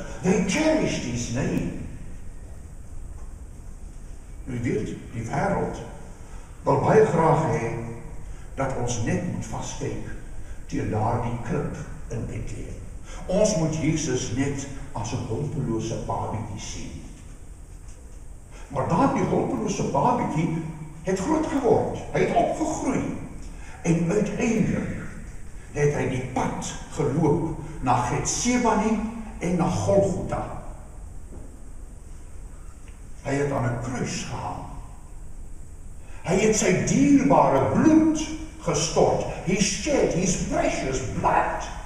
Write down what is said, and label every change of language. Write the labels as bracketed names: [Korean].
[English] They cherished his name. [Afrikaans] U weet, die wêreld wil baie graag hê dat ons net moet vaskyk teen daardie klip in Bethlehem. Ons moet Jesus net as 'n hulpelose babietjie sien. Maar daardie hulpelose babietjie het groot geword. Hy het opgegroei. En uiteindelik het hy die pad geloop na Getsemane en na Golgotha. Hy het aan 'n kruis gehang. Hy het sy dierbare bloed gestort. [English] He shed his precious blood.